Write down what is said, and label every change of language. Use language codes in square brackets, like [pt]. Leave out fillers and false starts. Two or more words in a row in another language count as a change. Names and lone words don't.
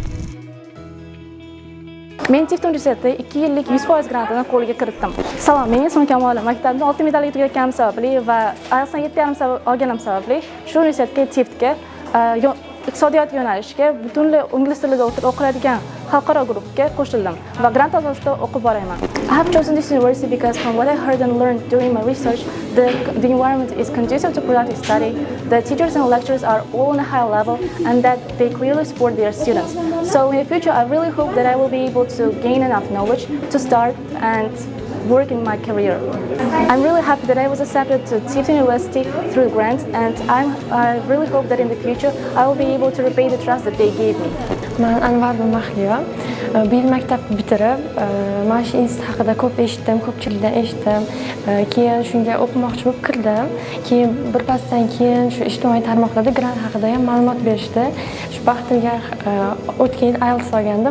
[uz] Men Tift universitetida 2 yillik 100% grantini qo'lga kiritdim. Salom, men ismim Kamol. Maktabda oltin medal yutganim sababli va IELTS'dan 7,5 olganim sababli shu universitetga Tiftga iqtisodiyot yo'nalishiga butunlay ingliz tilida o'qiladigan xalqaro guruhga qo'shildim va grant asosida o'qib boraman. [en] I have chosen this university because from what I heard and learned during my research, the environment is conducive to productive study, the teachers and lecturers are all on a high level, and that they clearly support their students. So in the future, I really hope that I will be able to gain enough knowledge to start and work in my career. I'm really happy that I was accepted to Tift University through grants, and I really hope that in the future I will be able to repay the trust that they gave me. [uz] Men Anvar Mahliyo. Bu yil maktabni bitirib, mana shu institut haqida ko'p eshitdim, ko'pchilikdan eshitdim. Keyin shunga o'qimoqchi bo'lib kirdim. Keyin birpasdan keyin shu ijtimoiy tarmoqlarda grant haqida ham ma'lumot berishdi. Shu baxtimga o'tgan yil IELTS olgandim.